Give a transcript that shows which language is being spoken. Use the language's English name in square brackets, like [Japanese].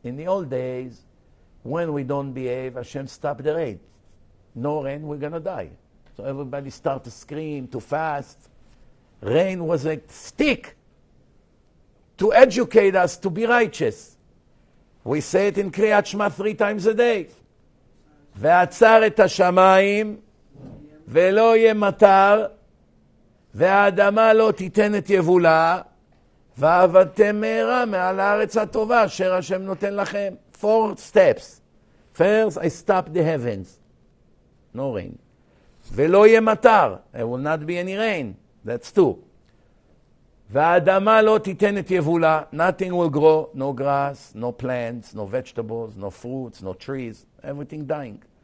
[English] In the old days, when we don't behave, Hashem stopped the rain. No rain, we're going to die. So everybody started to scream, to fast. Rain was a stick to educate us to be righteous. We say it in Kriyat Shema 3 times a day. [Hebrew] ועצר את השמיים ולא יהיה מטר והאדמה לא תיתן את יבולה ועבדתם מהרה מעל הארץ הטובה אשר השם נותן לכם. [English] 4 steps. First, I stop the heavens. No rain. [Hebrew] ולא יהיה מטר. [English] There will not be any rain. That's 2. [Hebrew] והאדמה לא תיתן את יבולה. [English] Nothing will grow. No grass, no plants, no vegetables, no fruits, no trees. Everything dying.